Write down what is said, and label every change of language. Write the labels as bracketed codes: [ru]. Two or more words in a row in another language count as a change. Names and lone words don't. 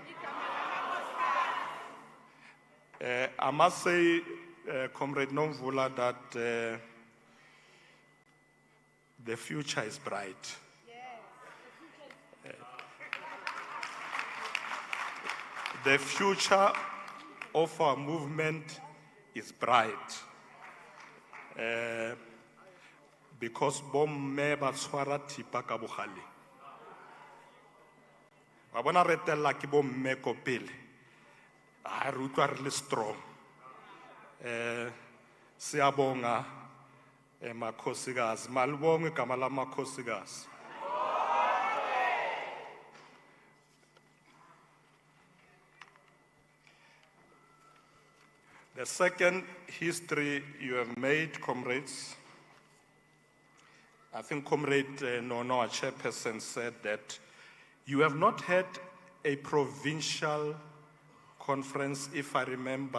[en] I must say, Comrade Nomvula, that the future is bright. The future of our movement is bright. Because [tn] bomme ba tshwara thipa ka bogale. Wa bona re tella ke bomme ko pele. A re utlwa re le strong. [zu] Siyabonga makhosikazi, malibonge igama lamakhosikazi. [en] The second history you have made, comrades, I think Comrade Nono, our chairperson, said that you have not had a provincial conference, if I remember.